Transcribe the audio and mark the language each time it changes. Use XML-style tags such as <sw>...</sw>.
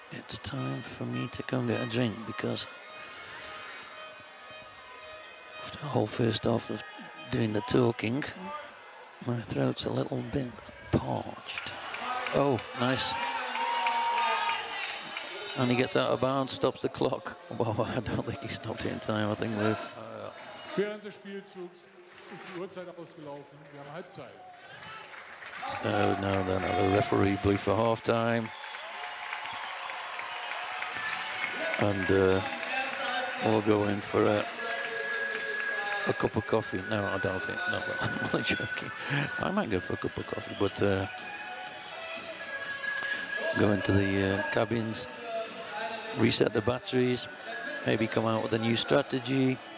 <en>it's time for me to go and get a drink because after the whole first half of doing the talking, my throat's a little bit parched. Oh, nice. And he gets out of bounds, stops the clock. Well, I don't think he stopped it in time. I think we're...</en> <de>Während des Spielzugs ist die Uhrzeit ausgelaufen. Wir haben Halbzeit.</de> <en>So now then, the referee blew for half time. And we'll go in for a cup of coffee. No, I doubt it. No, I'm only joking. I might go for a cup of coffee, but go into the cabins, reset the batteries, maybe come out with a new strategy.</en>